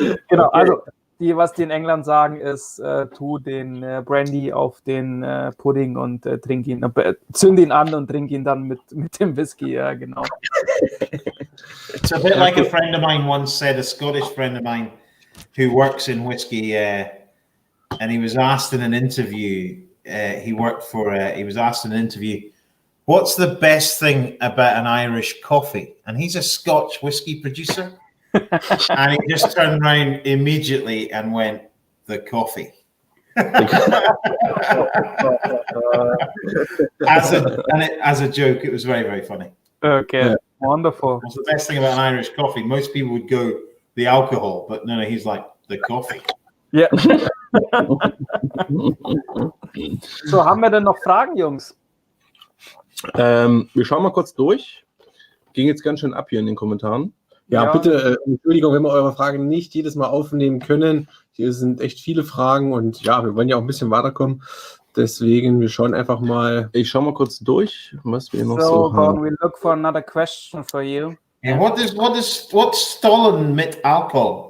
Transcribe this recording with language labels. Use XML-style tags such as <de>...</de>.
<de>Genau, also was die in England sagen, ist, tu den Brandy auf den Pudding und trink ihn, zünd ihn an und trink ihn dann mit dem Whisky, ja, genau.</de> <en>It's a bit like a friend of mine once said, a Scottish friend of mine who works in whiskey, and he was asked in an interview, he was asked in an interview, what's the best thing about an Irish coffee? And he's a Scotch whiskey producer. And he just turned around immediately and went, the coffee. As a joke, it was very, very funny. Okay, wonderful. What's the best thing about an Irish coffee? Most people would go the alcohol, but no, he's like, the coffee.</en> <de>Ja. So, haben wir denn noch Fragen, Jungs? Wir schauen mal kurz durch. Ging jetzt ganz schön ab hier in den Kommentaren. Ja, bitte, Entschuldigung, wenn wir eure Fragen nicht jedes Mal aufnehmen können. Hier sind echt viele Fragen und ja, wir wollen ja auch ein bisschen weiterkommen. Deswegen, wir schauen einfach mal. Ich schaue mal kurz durch, was wir noch so Gordon, haben.</de> <en>we look for another question for you. And what's Stollen mit alcohol?</en>